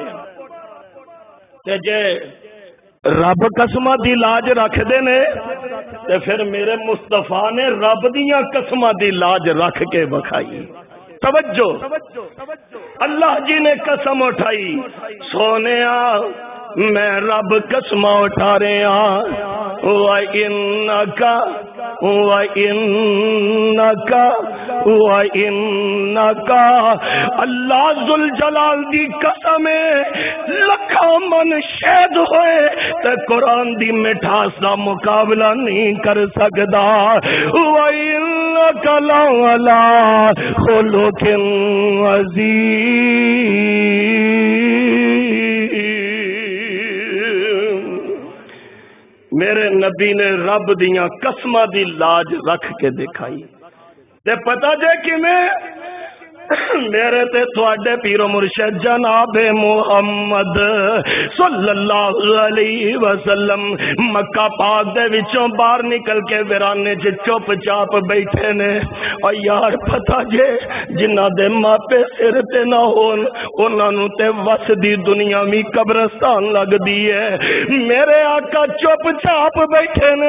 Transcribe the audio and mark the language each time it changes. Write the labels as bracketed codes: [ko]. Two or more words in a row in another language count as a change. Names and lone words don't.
[pa] تے جے رب قسماں دی لاج رکھدے نے تے فیر میرے مصطفیٰ نے رب دیاں قسماں دی لاج رکھ کے وکھائی. توجہ، اللہ جی نے قسم اٹھائی. سوہنیا میں رب قسماں اٹھا رہا [ar] وإنك [pa] اللہ ذوالجلال دی قسم ہے. لکھاں من شہد ہووے تے قرآن دی مٹھاس دا مقابلہ نہیں کر سکدا. [ar] وإنك لعلى خلق عظيم. [pa] میرے نبی نے رب دیاں قسماں دی لاج رکھ کے دکھائی. تے پتا جے کویں میرے تے تہاڈے پیر و مرشد جناب محمد [ar] صلى الله عليه وسلم [pa] مکہ پاک دے وچوں باہر نکل کے ویرانے چ چپ چاپ بیٹھے نے. اور یار پتا جے جنہاں دے ماپے سر تے نہ ہون اونہاں نوں تے وس دی دنیا بھی قبرستان لگدی ہے. میرے آقا چپ چاپ بیٹھے نے.